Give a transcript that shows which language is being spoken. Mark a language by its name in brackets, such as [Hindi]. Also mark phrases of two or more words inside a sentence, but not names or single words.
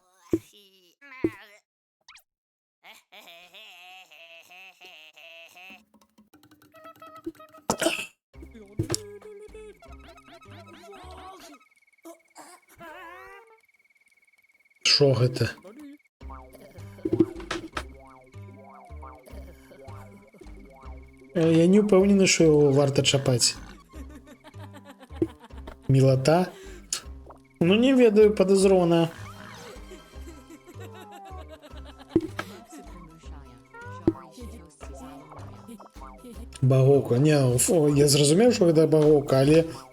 [Belarusian] Що гэта? Я не упэўнены, [Ukrainian] що його варта чапаць. [Belarusian] Мілата? Ну не ведаю, падазрона. Багоўка. Не, фу, я зразумеў, що гэта багоўка, але...